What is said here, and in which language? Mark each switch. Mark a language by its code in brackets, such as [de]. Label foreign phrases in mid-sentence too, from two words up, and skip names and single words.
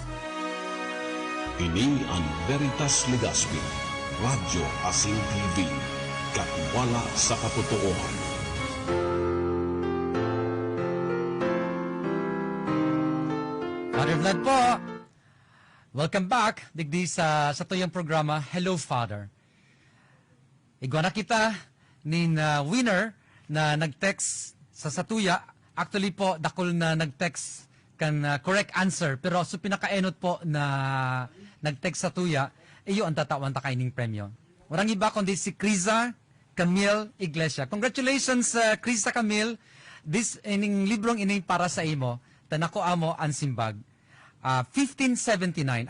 [bik] Ini ang Veritas Legazpi, Radyo Asin TV, katiwala sa katotohanan. Father Vlad po. [en] Welcome back, [bik] digdi sa tuyang programa, Hello Father. Igwa na kita nin winner na nag-text sa satuya. Actually po, dakol na nag-text kan [en] correct answer. [bik] Pero so pinakaenot po na nag-text sa tuya, iyo ang tatawan ta kaining premyo. Warang iba kundi si Criza Camille Iglesia. Congratulations, Criza Camille. This ining librong ining para sa imo. Tanako amo ang simbag. 1579.